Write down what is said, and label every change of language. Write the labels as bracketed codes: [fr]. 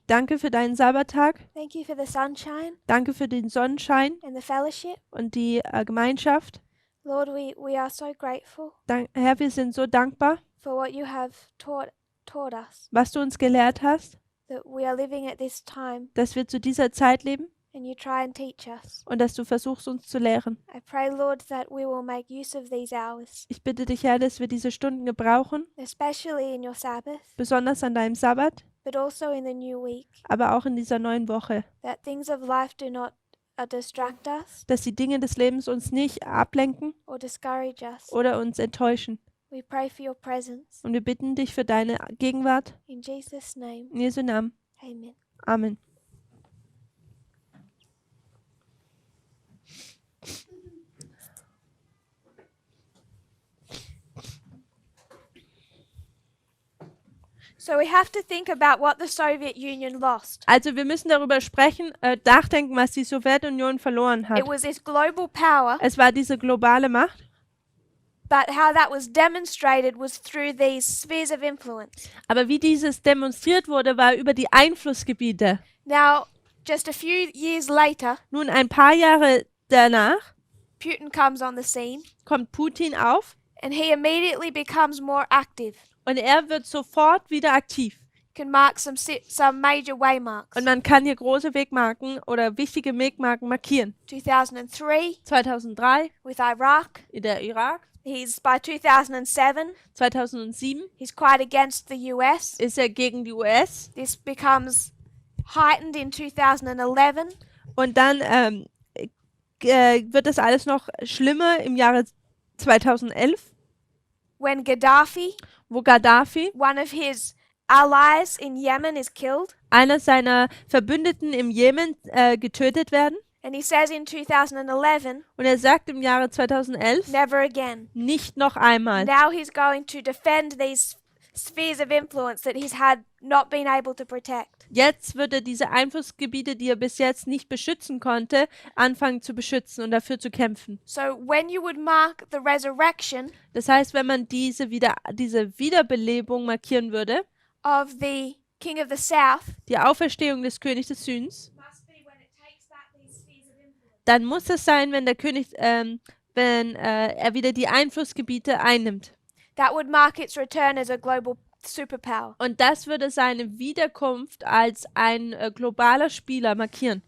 [de] danke für deinen Sabbattag, [en] Thank you for the sunshine [de] danke für den Sonnenschein [en] and the fellowship. [de] und die Gemeinschaft. [en] Lord, we are so grateful [de] Herr, wir sind so dankbar, [en] for what you have taught us, [de] was du uns gelehrt hast, [en] that we are living at this time [de] dass wir zu dieser Zeit leben [en] and you try and teach us. [de] und dass du versuchst, uns zu lehren. [en] I pray, Lord, that we will make use of these hours, [de] Ich bitte dich, Herr, dass wir diese Stunden gebrauchen, [en] especially in your Sabbath, [de] besonders an deinem Sabbat, [en] but also in the new week, [de] aber auch in dieser neuen Woche, [en] that things of life do not distract us [de] dass die Dinge des Lebens uns nicht ablenken [en] or discourage us. [de] oder uns enttäuschen. [en] We pray for your presence. [de] Und wir bitten dich für deine Gegenwart. [en] In Jesus' name, [de] In Jesu Namen. [en] amen. [de] Amen. [en] So we have to think about what the Soviet Union lost. [de] Also wir müssen darüber sprechen, nachdenken, was die Sowjetunion verloren hat. [en] It was this global power, [de] Es war diese globale Macht, [en] but how that was demonstrated was through these spheres of influence. [de] aber wie dieses demonstriert wurde, war über die Einflussgebiete. [en] Now, just a few years later, [de] Nun, ein paar Jahre danach [en] Putin comes on the scene [de] kommt Putin auf [en] and he immediately becomes more active. [de] und er wird sofort wieder aktiv. [en] Can mark some major waymarks. [de] Und man kann hier große Wegmarken oder wichtige Wegmarken markieren. [en] 2003 [de] 2003 [en] with Iraq. [de] in der Irak, [en] He's by 2007. [de] 2007 [en] He's quite against the US. [de] ist er gegen die US [en] This becomes heightened in 2011 [de] und dann wird das alles noch schlimmer im Jahre 2011, [en] when Gaddafi, [de] wo Gaddafi, [en] one of his allies in Yemen, is killed. [de] einer seiner Verbündeten im Jemen, getötet werden. [en] And he says in 2011, [de] Und er sagt im Jahre 2011, [en] never again. [de] nicht noch einmal. [en] Now he's going to defend these spheres of influence that he's had not been able to protect. [de] Jetzt wird er diese Einflussgebiete, die er bis jetzt nicht beschützen konnte, anfangen zu beschützen und dafür zu kämpfen. [en] So when you would mark the resurrection [de] Das heißt, wenn man diese Wiederbelebung markieren würde, [en] of the King of the South, [de] die Auferstehung des Königs des Südens, [en] must be when it takes back these spheres of influence. [de] dann muss es sein, wenn der König wenn er wieder die Einflussgebiete einnimmt. [en] That would mark its return as a global superpower. [de] Und das würde seine Wiederkunft als ein globaler Spieler markieren.